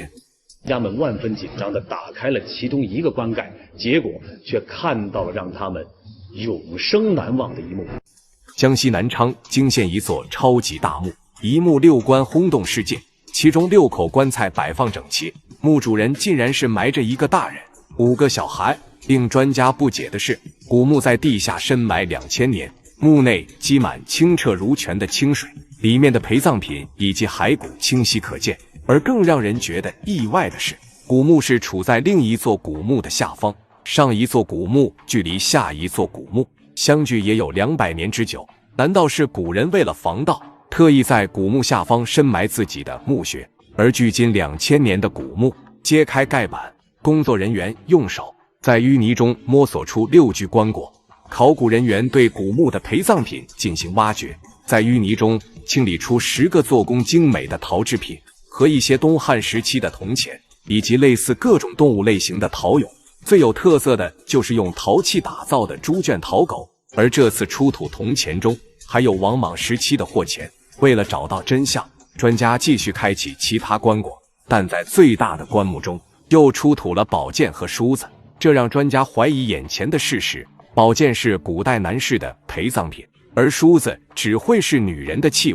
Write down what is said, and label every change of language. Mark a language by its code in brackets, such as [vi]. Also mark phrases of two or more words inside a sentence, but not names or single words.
[zh] 家们萬分緊張地打開了其中一個棺蓋，結果卻看到了讓他們永生難忘的一幕。江西南昌驚現一座超級大墓，一墓6棺轟動世界，其中6口棺材擺放整齊，墓主人竟然是埋着一個大人、5個小孩。令專家不解的是，古墓在地下深埋2000年，墓內積滿清澈如泉的清水，裡面的陪葬品以及骸骨清晰可見。而更讓人覺得意外的是，古墓是處在另一座古墓的下方，上一座古墓距離下一座古墓相距也有200年之久。難道是古人為了防盜，特意在古墓下方深埋自己的墓穴？而距今2000年的古墓，揭開蓋板，工作人員用手在淤泥中摸索出6具棺椁。考古人員對古墓的陪葬品進行挖掘，在淤泥中清理出10個做工精美的陶製品和一些東漢時期的銅錢，以及類似各種動物類型的陶俑。最有特色的就是用陶器打造的豬圈陶狗，而這次出土銅錢中還有王莽時期的貨錢。為了找到真相，專家繼續開啟其他棺椁，但在最大的棺木中又出土了寶劍和梳子，這讓專家懷疑眼前的事實：寶劍是古代男士的陪葬品，而梳子只會是女人的器物。